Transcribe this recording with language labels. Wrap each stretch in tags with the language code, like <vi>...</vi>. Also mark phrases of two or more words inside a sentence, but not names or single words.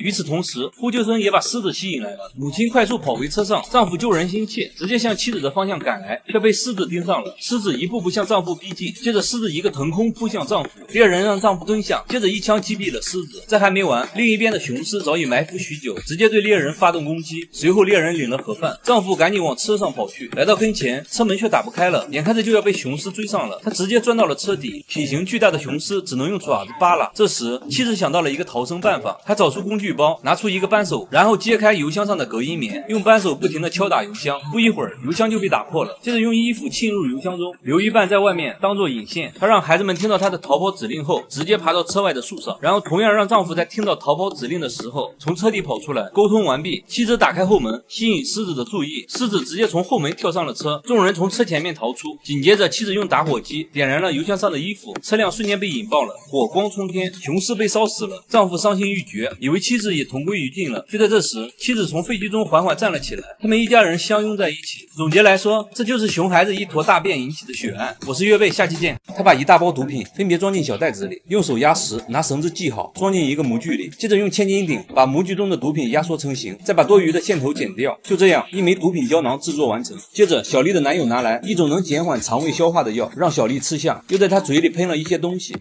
<zh>與此同時，呼救聲也把獅子吸引來了。母親快速跑回車上，丈夫救人心切，直接向妻子的方向趕來，卻被獅子盯上了。獅子一步步向丈夫逼近，接着獅子一個騰空撲向丈夫，獵人讓丈夫蹲下，接着一槍擊斃了獅子。這還沒完，另一邊的雄獅早已埋伏許久，直接對獵人發動攻擊。隨後獵人領了盒飯，丈夫趕緊往車上跑去，來到跟前，車門卻打不開了，眼看着就要被雄獅追上了，他直接鑽到了車底，體型巨大的雄獅只能用爪子扒拉。這時妻子想到了一個逃生辦法，她找出工具包，拿出一個扳手，然後揭開油箱上的隔音棉，用扳手不停地敲打油箱，不一會兒油箱就被打破了。接着用衣服浸入油箱中，留一半在外面當做引線。她讓孩子們聽到她的逃跑指令後，直接爬到車外的樹上，然後同樣讓丈夫在聽到逃跑指令的時候，從從車裡跑出來，溝通完畢，妻子打開後门，吸引獅子的注意，獅子直接從後门跳上了车，眾人從車前面逃出。緊接着，妻子用打火機點燃了油箱上的衣服，车輛瞬間被引爆了，火光冲天，雄狮被烧死了。丈夫伤心欲絕，以为妻子也同归于盡了。就在這時，妻子從廢墟中緩緩站了起來，他們一家人相擁在一起。總結來說，這就是熊孩子一坨大便引起的血案。我是月貝，下期見。他把一大包毒品分別裝進小袋子裡，用手壓實，拿繩子繫好，裝進一個模具裡，接着用千斤頂把模具中的毒品壓縮成型，再把多餘的線頭剪掉。就這樣，一枚毒品膠囊制作完成。接着，小麗的男友拿來一種能減緩腸胃消化的藥，讓小麗吃下，又在她嘴裡噴了一些東西。</zh>